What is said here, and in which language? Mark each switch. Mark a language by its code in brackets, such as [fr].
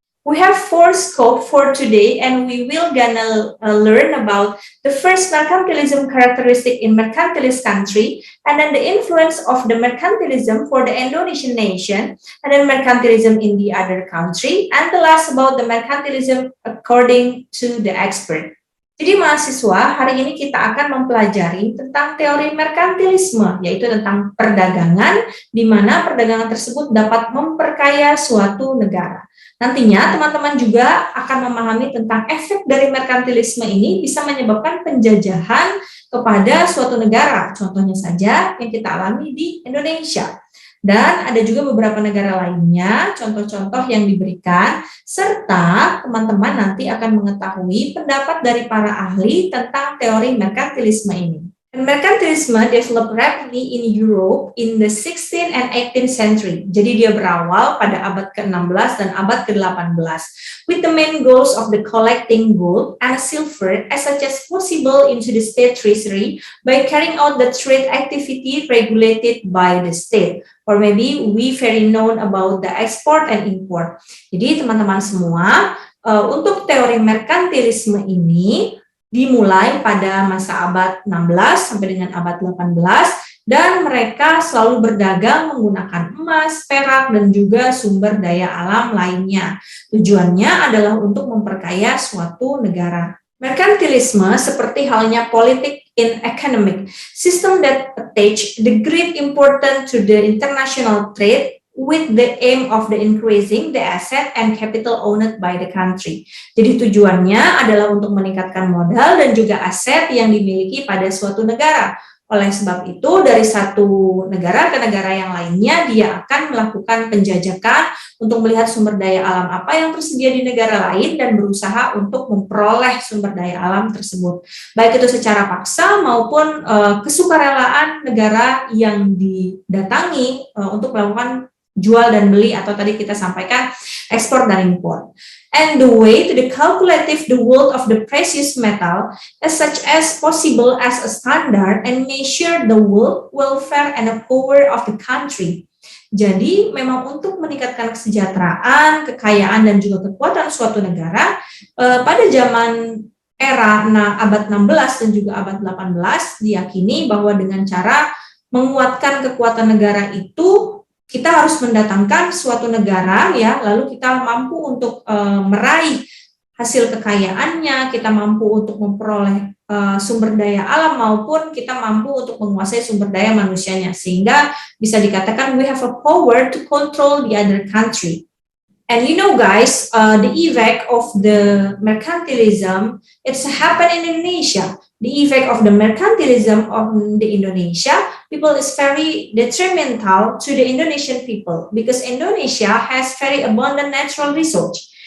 [en] We have 4 scopes for today and we will gonna learn about the first mercantilism characteristic in mercantilist country, and then the influence of the mercantilism for the Indonesian nation, and then mercantilism in the other country, and the last about the mercantilism according to the expert. [id] Jadi mahasiswa, hari ini kita akan mempelajari tentang teori merkantilisme, yaitu tentang perdagangan, di mana perdagangan tersebut dapat memperkaya suatu negara. Nantinya teman-teman juga akan memahami tentang efek dari merkantilisme ini bisa menyebabkan penjajahan kepada suatu negara. Contohnya saja yang kita alami di Indonesia. Dan ada juga beberapa negara lainnya, contoh-contoh yang diberikan, serta teman-teman nanti akan mengetahui pendapat dari para ahli tentang teori merkantilisme ini. [en] And merkantilisme developed rapidly in Europe in the 16th and 18th century. [id] Jadi dia berawal pada abad ke-16 dan abad ke-18 [en] with the main goals of the collecting gold and silver as much as possible into the state treasury by carrying out the trade activity regulated by the state. Or maybe we very known about the export and import. [id] Jadi teman-teman semua, untuk teori merkantilisme ini dimulai pada masa abad 16 sampai dengan abad 18 dan mereka selalu berdagang menggunakan emas, perak, dan juga sumber daya alam lainnya. Tujuannya adalah untuk memperkaya suatu negara. Merkantilisme seperti halnya politik [en] in economic system that attach the great importance to the international trade with the aim of the increasing the asset and capital owned by the country. [id] Jadi tujuannya adalah untuk meningkatkan modal dan juga aset yang dimiliki pada suatu negara. Oleh sebab itu, dari satu negara ke negara yang lainnya, dia akan melakukan penjajakan untuk melihat sumber daya alam apa yang tersedia di negara lain dan berusaha untuk memperoleh sumber daya alam tersebut. Baik itu secara paksa maupun kesukarelaan negara yang didatangi untuk melakukan jual dan beli, atau tadi kita sampaikan ekspor dan impor. [en] And the way to the calculative the worth of the precious metal as such as possible as a standard and measure the world, welfare, and the power of the country. [id] Jadi memang untuk meningkatkan kesejahteraan, kekayaan, dan juga kekuatan suatu negara, pada zaman era abad 16 dan juga abad 18 diyakini bahwa dengan cara menguatkan kekuatan negara itu kita harus mendatangkan suatu negara, ya, lalu kita mampu untuk meraih hasil kekayaannya, kita mampu untuk memperoleh sumber daya alam maupun kita mampu untuk menguasai sumber daya manusianya, sehingga bisa dikatakan [en] we have a power to control the other country. And you know guys, the effect of the mercantilism, it's happened in Indonesia. The effect of the mercantilism of the Indonesia people is very detrimental to the Indonesian people because Indonesia has very abundant natural resource.